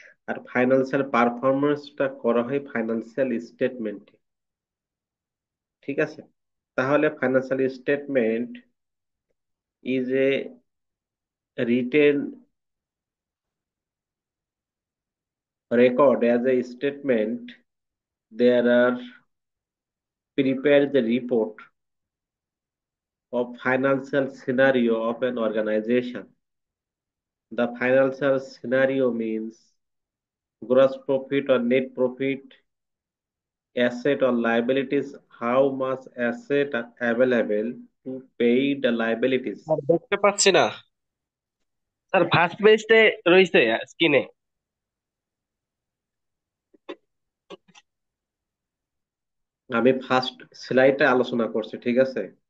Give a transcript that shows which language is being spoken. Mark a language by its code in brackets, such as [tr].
[bn] আর financial পারফরমেন্সটা করা হয় ফাইন্যান্সিয়াল স্টেটমেন্টে। ঠিক আছে, তাহলে [en] Financial statement is a written record as a statement. There are prepare the report of financial scenario of an organization. The financial scenario means gross profit or net profit, asset or liabilities, how much asset are available to pay the liabilities. [bn] আর দেখতে পাচ্ছি না sir, first পেজে রয়েছে স্ক্রিনে। আমি first স্লাইডে আলোচনা করছি, ঠিক আছে।